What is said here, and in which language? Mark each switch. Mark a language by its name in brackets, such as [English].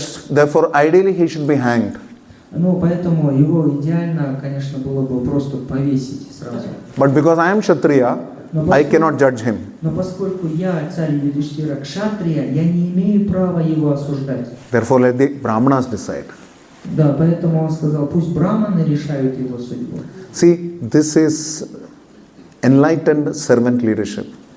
[English] Therefore, ideally he should be hanged. [Russian] Поэтому его идеально, конечно, было бы просто повесить сразу. [English] But because I am Kshatriya, I cannot judge him. [Russian] Но поскольку я царь Юдхиштхира Кшатрия, я не имею права его осуждать. [English] Therefore, let the Brahmanas decide. [Russian] Да, поэтому он сказал, пусть браманы решают его судьбу. [English] See, this is enlightened servant leadership.